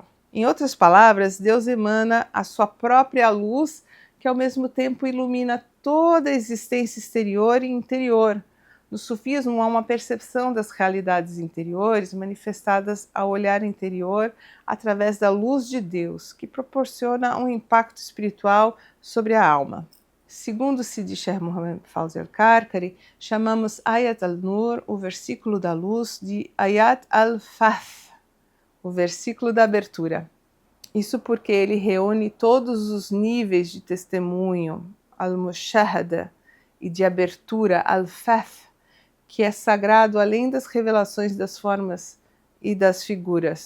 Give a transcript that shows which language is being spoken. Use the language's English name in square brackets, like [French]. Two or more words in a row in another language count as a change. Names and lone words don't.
[Portuguese] Em outras palavras, Deus emana a sua própria luz, que ao mesmo tempo ilumina toda a existência exterior e interior. No sufismo há uma percepção das realidades interiores manifestadas ao olhar interior através da luz de Deus, que proporciona um impacto espiritual sobre a alma. Segundo Sidi Sheikh Mohammed Fawzi Al-Karkari, chamamos Ayat al-Nur, o versículo da luz, de Ayat al-Fath, o versículo da abertura. Isso porque ele reúne todos os níveis de testemunho, al-Mushahada, e de abertura, al-Fath, que é sagrado além das revelações das formas e das figuras.